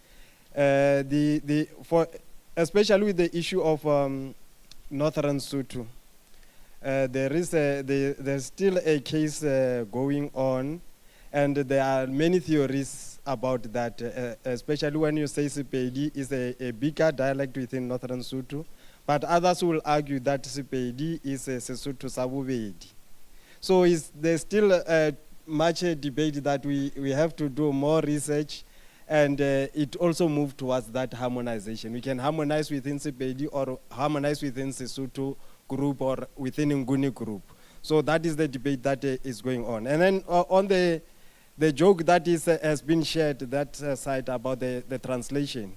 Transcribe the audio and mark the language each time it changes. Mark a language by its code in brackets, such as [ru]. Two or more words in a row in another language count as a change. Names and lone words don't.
[en] Especially with the issue of Northern Sotho, there's still a case going on, and there are many theories about that, especially when you say Sepedi is a bigger dialect within Northern Sotho, but others will argue that Sepedi is a [nso] Sesotho sa bobedi. [en] So there's still much debate that we have to do more research, and it also moved towards that harmonization. We can harmonize within Sepedi or harmonize within Sesotho group or within Nguni group. So that is the debate that is going on. And then on the joke that has been shared, that side about the translation.